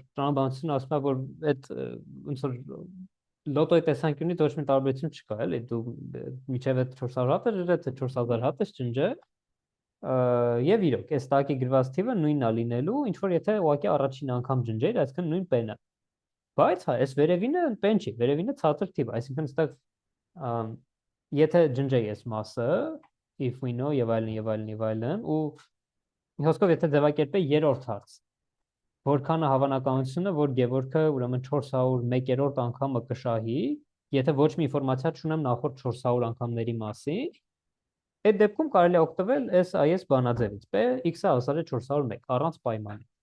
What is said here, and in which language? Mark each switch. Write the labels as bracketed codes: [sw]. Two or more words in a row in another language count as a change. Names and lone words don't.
[hy] տրամաբանությունը ասում է, որ այդ ոնց որ լոտոյի տեսանկյունից ոչ մի տարբերություն չկա, էլի դու միջև այդ 400 հատ է, թե 4000 հատ է ջնջե, եւ իրոք, այս տակի գրված թիվը նույնն է լինելու, ինչ որ եթե ուղղակի առաջին անգամ ջնջեր, այսինքն նույն պենը։ Բայց հա, այս վերևինը պեն չի, վերևինը ցածր թիվ, այսինքն այստեղ եթե ջնջեի այս մասը, [en] if we know [hy] եւ այլն, ու հոսքով եթե ձևակերպեի երրորդ հարց, որքան է հավանականությունը, որ Գևորգը ուրեմն 401-րդ անգամը կշահի, եթե ոչ մի ինֆորմացիա չունեմ նախորդ 400 անգամների մասին, այդ դեպքում կարելի է օգտվել այս բանաձևից, p x-ը հասար է 401 առանց պայմանի։